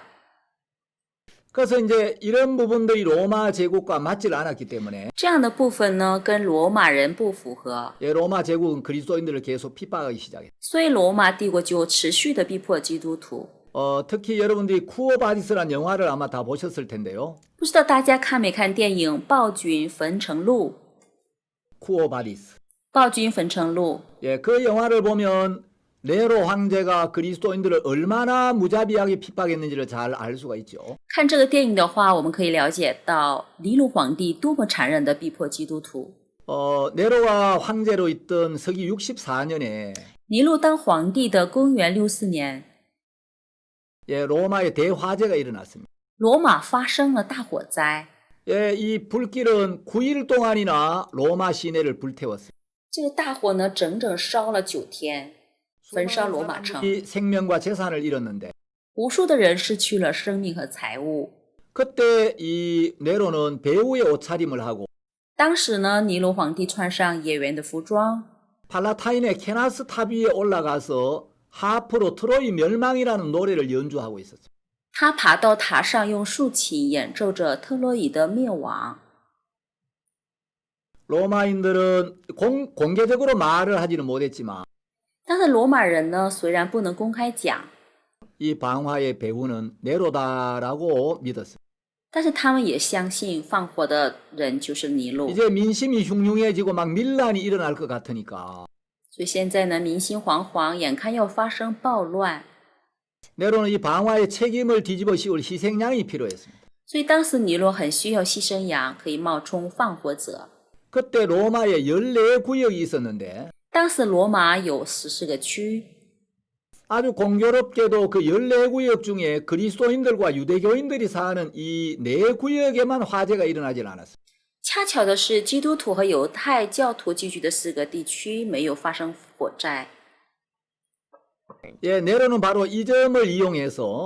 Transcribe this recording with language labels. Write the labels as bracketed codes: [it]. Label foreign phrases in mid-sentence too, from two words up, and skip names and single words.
[ko] 그래서 이제 이런 부분들이 로마 제국과 맞질 않았기 때문에 [zh] 这样的部分呢，跟罗马人不符合， [ko] 로마 제국은 그리스도인들을 계속 핍박하기 시작했어요. [zh] 所以罗马帝国就持续的逼迫基督徒。 [ko] 특히 여러분들이 쿠어바디스라는 영화를 아마 다 보셨을 텐데요. [zh] 不知道大家看没看电影《暴君焚城录》？ [ko] 쿠어바디스. [zh] 暴君焚城录 [ko] 그 영화를 보면 네로 황제가 그리스도인들을 얼마나 무자비하게 핍박했는지를 잘 알 수가 있죠. [zh] 看这个电影的话，我们可以了解到尼禄皇帝多么残忍的逼迫基督徒。 [ko] 네로가 황제로 있던 서기 64년에 [zh] 尼禄当皇帝的公元64年， [ko] 로마에 대화재가 일어났습니다. [zh] 罗马发生了大火灾。 [ko] 이 불길은 9일 동안이나 로마 시내를 불태웠어요. [zh] 这个大火呢，整整烧了9天，焚烧罗马城， [ko] 이 생명과 재산을 잃었는데 [zh] 无数的人失去了生命和财物。 [ko] 그때 이 네로는 배우의 옷차림을 하고 [zh] 当时呢，尼禄皇帝穿上演员的服装， [ko] 팔라타인의 케나스 탑 위에 올라가서 하프로 트로이 멸망이라는 노래를 연주하고 있었어요. [zh] 他爬到塔上，用竖琴演奏着特洛伊的灭亡。 [ko] 로마인들은 공개적으로 말을 하지는 못했지만 [zh] 但是罗马人呢，虽然不能公开讲， [ko] 이 방화의 배후는 네로다라고 믿었어요. [zh] 但是他们也相信放火的人就是尼禄。 [ko] 이제 민심이 흉흉해지고 막 밀란이 일어날 것 같으니까 [zh] 所以现在呢，民心惶惶，眼看要发生暴乱， [ko] 네로는 이 방화의 책임을 뒤집어 씌울 희생양이 필요했습니다. [zh] 所以当时尼禄很需要牺牲羊，可以冒充放火者。 [ko] 그때 로마에 14구역이 있었는데 [zh] 当时罗马有14个区， [ko] 아주 공교롭게도 그 14구역 중에 그리스도인들과 유대교인들이 사는 이 4구역에만 화재가 일어나질 않았어요. [zh] 恰巧的是，基督徒和犹太教徒聚居的4个地区没有发生火灾。 [ko] 네로는 바로 이 점을 이용해서